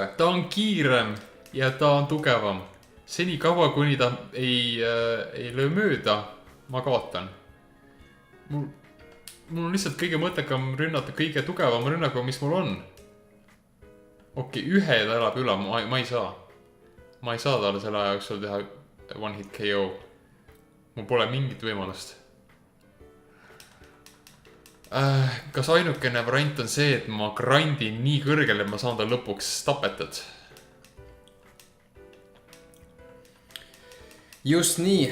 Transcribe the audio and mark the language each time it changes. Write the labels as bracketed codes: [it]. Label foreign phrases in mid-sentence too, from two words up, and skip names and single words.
[et] Ta on kiirem ja ta on tugevam. Seni kaua, kuni ta ei löö mööda, ma kaotan. mul on lihtsalt kõige mõttekam rünnata kõige tugevam rünnakuga, mis mul on. Okei, ühe ta elab üle, ma ei saa. Ma ei saa talle selle aja jooksul teha [en] one hit KO. [et] Mul pole mingit võimalust. Kas ainukene variant on see, et ma grindin nii kõrgele, et ma saan ta lõpuks tapetud? Just nii.